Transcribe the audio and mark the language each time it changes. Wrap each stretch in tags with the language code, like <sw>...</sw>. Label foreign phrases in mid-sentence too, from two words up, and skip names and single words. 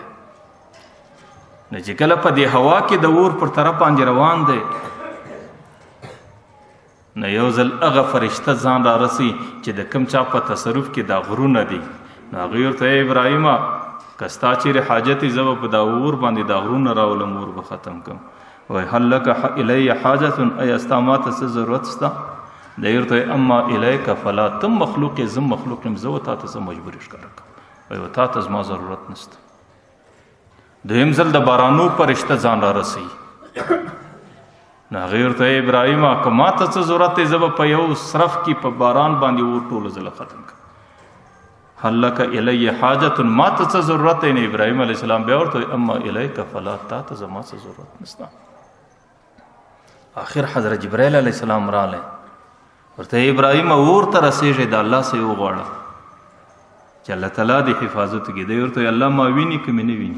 <ps>نو چې کله په دې هوا کې د اور پر طرف باندې روان دی نو یو ځل هغه فرشته ځان را رسي چې د کوم چا په تصرف کې دا غرونه دي. نو هغې ورته ابراهیمه که ستا چیرې حاجت یې زه به په دا اور باندې دا غرونه راولم، اور به ختم کړم. وایي</ps> <ar>هل لک الی حاجة،</ar> <ps>ایا ستا ماته څه ضرورت شته؟ دی ورته</ps> <ar>اما الیک فلا،</ar> <ps>تم مخلوق یې زه مخلوق یم، زه و تا ته څه مجبوري ښکاره کړم. وایي و تا ته زما ضرورت نشته. دویم ځل د بارانو فرشته ځان را رسوي. نو هغې ورته ابراهیمه که ما ته څه ضرورت دی زه به په یو صرف کې په باران باندې اور ټوله ځله ختم کړم.</ps> <ar>هل لک الی حاجة،</ar> <ps>ما ته څه ضرورت دی؟ نو ابراهیم</ps> <ar>علیه السلام</ar> <ps>بیا ورته</ps> <ar>اما الیک فلا،</ar> <ps>تا ته زما څه ضرورت نشته. آخر حضرت جبرائیل</ps> <ar>علیه السلام</ar> <ps>راغلی، ورته ابراهیم اور ته رسېږي د الله څه یې وغواړه چې الله تعالی دې حفاظت وکړي. دی ورته الله ما ویني که مې نه ویني؟</ps>